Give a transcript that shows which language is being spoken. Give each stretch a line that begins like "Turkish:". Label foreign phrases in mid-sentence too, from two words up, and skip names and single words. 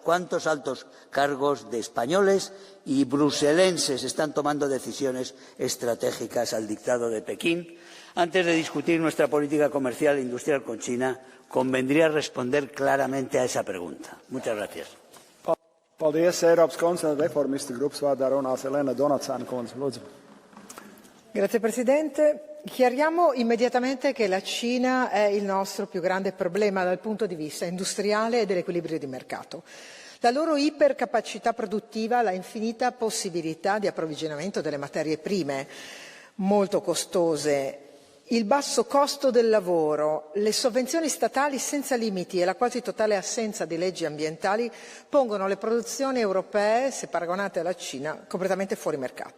Spanish: ¿Cuántos altos cargos de españoles y bruselenses están tomando decisiones estratégicas al dictado de Pekín? Antes de discutir nuestra política comercial e industrial con China, convendría responder claramente a esa pregunta. Muchas gracias.
Latvian: Paldies, Eiropas konservatīvu reformistu grupas vārdā runās Elena Donacāna kundze. Lūdzu.
Italian: Grazie Presidente. Chiariamo immediatamente che la Cina è il nostro più grande problema dal punto di vista industriale e dell'equilibrio di mercato. La loro ipercapacità produttiva, la infinita possibilità di approvvigionamento delle materie prime molto costose, il basso costo del lavoro, le sovvenzioni statali senza limiti e la quasi totale assenza di leggi ambientali pongono le produzioni europee, se paragonate alla Cina, completamente fuori mercato.